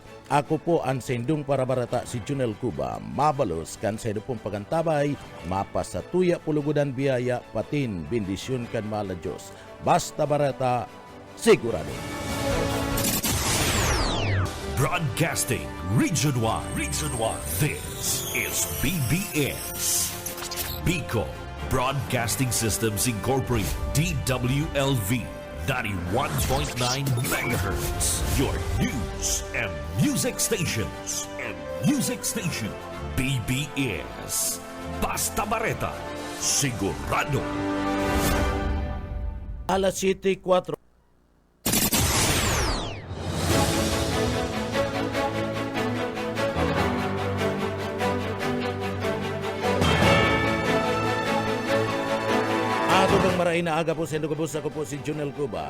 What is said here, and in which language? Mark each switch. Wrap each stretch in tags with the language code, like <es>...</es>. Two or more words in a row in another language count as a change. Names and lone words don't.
<bik>Ako po ang sendung para barata si Junel Cuba. Mabalos kan sa pong pagantabay, mapasatuya pulugudan biyaya, patin, bendisyon kan mala Diyos. Basta barata, sigurado.</bik> <en>Broadcasting Region 1. Region 1. This is BBS. Bicol Broadcasting Systems Incorporated. DWLV 91.9 MHz. Your news and music stations.</en> <bik>BBS. Basta Bareta. Sigurado. Alas 7:04. Atubang maray na aga po sa Ilocos, ako po si Junel Cuba.</bik>